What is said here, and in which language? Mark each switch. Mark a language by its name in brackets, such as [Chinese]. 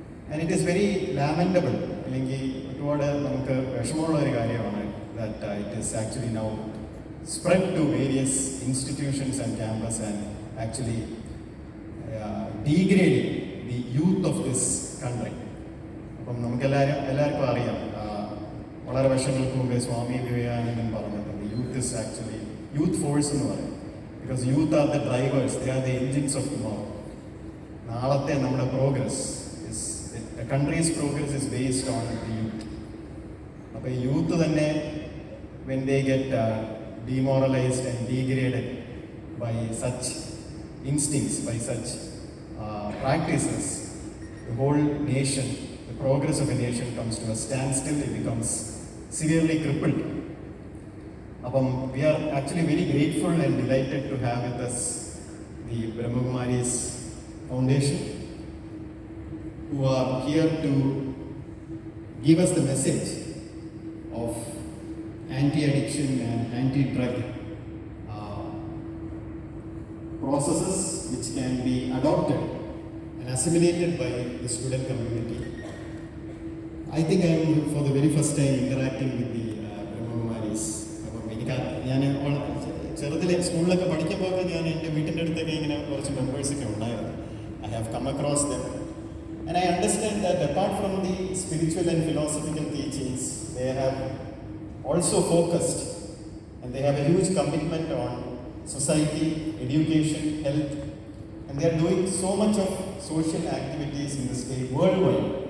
[English] And it is very lamentable, [Malayalam] അല്ലെങ്കിൽ ഒരുപാട് നമുക്ക് വിഷമമുള്ള ഒരു കാര്യമാണ് [English] that it is actually now spread to various institutions and campus and actually degrading the youth of this country. [Malayalam] അപ്പം നമുക്ക് എല്ലാവർക്കും അറിയാം, വളരെ വർഷങ്ങൾക്ക് മുമ്പേ സ്വാമി വിവേകാനന്ദൻ പറഞ്ഞിട്ടുണ്ട്, [English] youth is actually youth force [Malayalam] എന്ന് പറയും. [English] Because youth are the drivers, they are the engines of tomorrow. [Malayalam] നാളത്തെ നമ്മുടെ progress, [English] a country's progress is based on the youth. [Malayalam] അപ്പോൾ യൂത്ത് തന്നെ [English] when they get demoralized and degraded by such instincts, by such practices, the whole nation, the progress of a nation comes to a standstill. It becomes severely crippled. അപ്പം we are actually very grateful and delighted to have with us the Brahmakumaris Foundation, who are here to give us the message of anti-addiction and anti-drug processes which can be adopted and assimilated by the student community. I think I am for the very first time interacting with the Brahmakumaris. [Malayalam] അപ്പം ഞാൻ ചെറുതിലെ സ്കൂളിലൊക്കെ പഠിക്കുമ്പോൾ ഞാൻ എൻ്റെ വീട്ടിൻ്റെ അടുത്തൊക്കെ ഇങ്ങനെ കുറച്ച് മെമ്പേഴ്സൊക്കെ ഉണ്ടായിരുന്നു. [English] I have come across them. And I understand that apart from the spiritual and philosophical teachings, they have also focused and they have a huge commitment on society, education, health, and they are doing so much of social activities in the state worldwide.